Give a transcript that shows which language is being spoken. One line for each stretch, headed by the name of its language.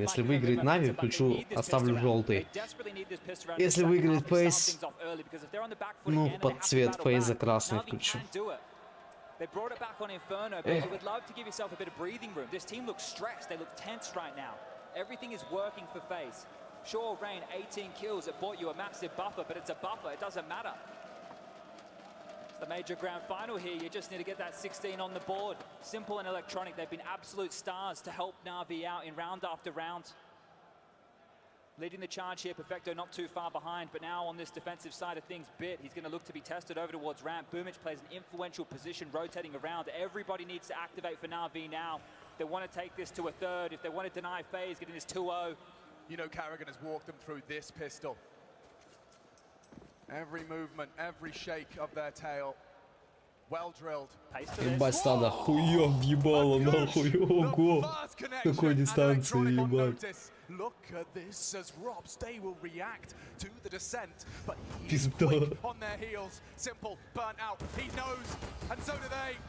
Russian: Если выиграет NaVi, включу, оставлю желтый. Если выиграет FaZe, ну, под цвет FaZe красный включу.
English: They brought it back on Inferno, but you would love to give yourself a bit of breathing room. This team looks stressed, they look tense right now. Everything is working for FaZe. Sure, Rain, 18 kills, it bought you a massive buffer, but it's a buffer, it doesn't matter. It's the major grand final here, you just need to get that 16 on the board. Simple and Electronic, they've been absolute stars to help NaVi out in round after round. Leading the charge here, Perfecto not too far behind, but now on this defensive side of things, Bit, he's going to look to be tested over towards ramp. Boomich plays an influential position, rotating around. Everybody needs to activate for NaVi now. If they want to take this to a third, if they want to deny FaZe, getting this 2-0. You know Carrigan has walked them through this pistol. Every movement, every shake of their tail. Well drilled.
Russian: Ебать, стадо хуя въебало, нахуй, ого. Какой дистанции, ебать.
English: Look at this as Robs, they will react to the descent, but he's quick on their heels. Simple, burnt out, he knows, and so do they.